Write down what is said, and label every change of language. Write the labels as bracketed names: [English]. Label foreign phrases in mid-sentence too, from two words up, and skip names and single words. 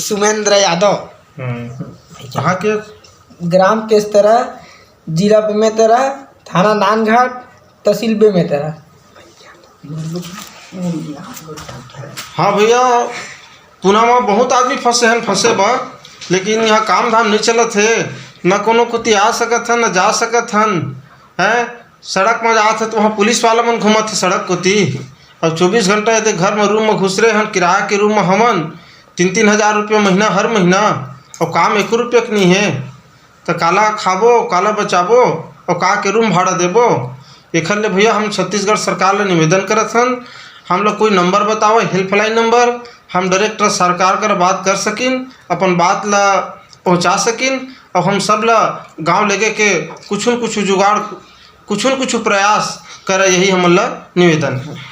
[Chhattisgarhi] सुमेंद्र यादव। कहाँ के? ग्राम केसतरा, जिला बेमेतरा, थाना नानघाट, तहसील बेमेतरा। हाँ भैया, पुना में बहुत आदमी फंसे बा, लेकिन यहाँ काम धाम नहीं चलत है। न कोनो कुती आ सकत हन, न जा सकत हन। सड़क में जात है तो वहाँ पुलिस वाला मन घूमत है सड़क कोती। अब 24 घंटा यदि घर में रूम में घुस रहे हैं, किराया के रूम में हमन 3-3 हज़ार रुपये महीना हर महीना, और काम 1 रुपये के नहीं है। तो काला खाबो, काला बचाबो और का के रूम भाड़ा देबो। एक ले भैया हम छत्तीसगढ़ सरकार ले निवेदन करत हन, हम लोग कोई नंबर बताओ हेल्पलाइन नंबर, हम डायरेक्ट सरकार कर बात कर सकिन, अपन बात ला पहुँचा सकिन और हम सब ला गाँव लेके के कुछ न कुछ जुगाड़, कुछ न कुछ प्रयास करे, यही हमला निवेदन है।